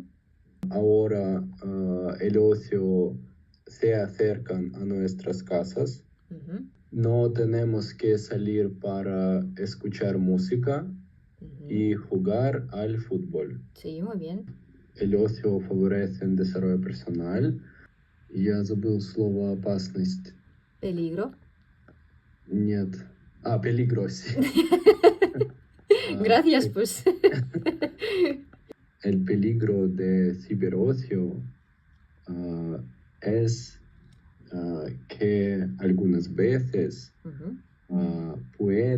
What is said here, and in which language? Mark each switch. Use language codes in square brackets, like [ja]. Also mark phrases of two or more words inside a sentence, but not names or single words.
[es] Ahora el ocio se acercan a nuestras casas. Ujú. No tenemos que salir para escuchar música Ujú. y jugar al fútbol. Sí, muy bien. El ocio favorece el desarrollo personal. [ru] Я забыл слово опасность. [es] Peligro. [ru] Нет. [es] Peligro, sí. Gracias, pues. El peligro de ciberocio es que algunas veces Ujú. puede